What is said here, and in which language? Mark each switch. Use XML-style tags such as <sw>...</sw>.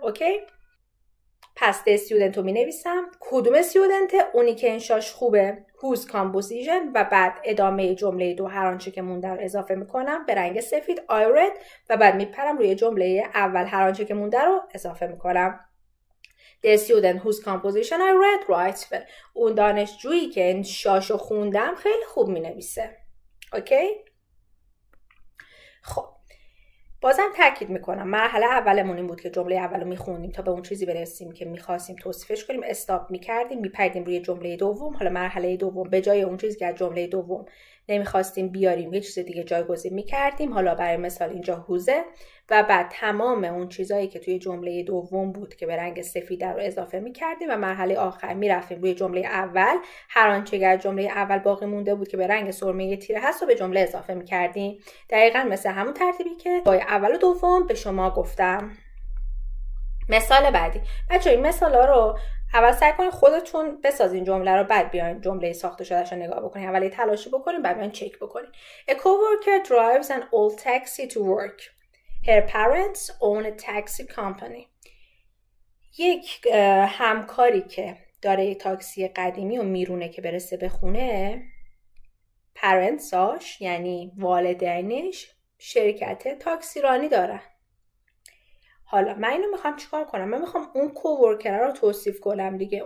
<fa>اوکی؟ پس the student رو می نویسم. کدوم student؟ اونی که انشاش خوبه، whose composition، و بعد ادامه جمله دو هر آنچه که مونده رو اضافه میکنم به رنگ سفید I read و بعد میپرم روی جمله اول هر آنچه که مونده رو اضافه میکنم.</fa> <en>The student whose composition I read writes well.</en> <fa>اون دانشجویی که انشاشو خوندم خیلی خوب می نویسه. اوکی؟ خب بازم تاکید میکنم مرحله اولمون این بود که جمله اولو میخوندیم تا به اون چیزی برسیم که میخواستیم توصیفش کنیم، استاپ میکردیم، میپریدیم روی جمله دوم. حالا مرحله دوم به جای اون چیزی که از جمله دوم نمیخواستیم بیاریم یه چیز دیگه جایگزین میکردیم. حالا برای مثال اینجا هوزه و بعد تمام اون چیزایی که توی جمله دوم بود که به رنگ سفید رو اضافه میکردیم و مرحله آخر میرفتیم روی جمله اول هر آنچه که از جمله اول باقی مونده بود که به رنگ سرمه تیره هست رو به جمله اضافه میکردیم. دقیقاً مثل همون ترتیبی که با اول و دوم به شما گفتم. مثال بعدی. بچه‌ها این مثالا رو اول سعی کنید خودتون بسازین جمله رو، بعد بیاین جمله ساخته شدهش رو نگاه بکنین. اول تلاشی بکنین بعد بیاین چک بکنین.</fa> <en>A coworker drives an old taxi to work. Her parents own a taxi company.</en> <fa>یک همکاری که داره یک تاکسی قدیمی و میرونه که برسه به خونه، پرنتساش یعنی والدینش شرکت تاکسی رانی داره. حالا من اینو میخوام چیکار کنم؟ من میخوام اون کوورکر رو توصیف کنم دیگه.</fa>